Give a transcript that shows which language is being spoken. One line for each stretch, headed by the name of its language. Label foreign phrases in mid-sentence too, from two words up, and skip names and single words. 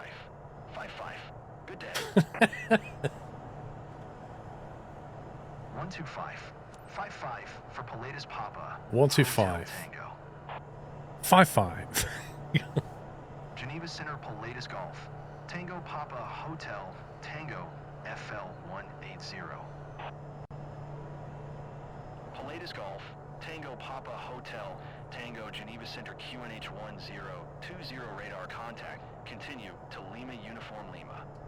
English: 55. Good day. 125. 55 for Pilatus Papa. 125. 55. Geneva Center Pilatus Golf. Tango Papa Hotel Tango FL 180. Pilatus Golf. Tango Papa Hotel, Tango Geneva Center QNH 1020 radar contact. Continue to Lima Uniform Lima.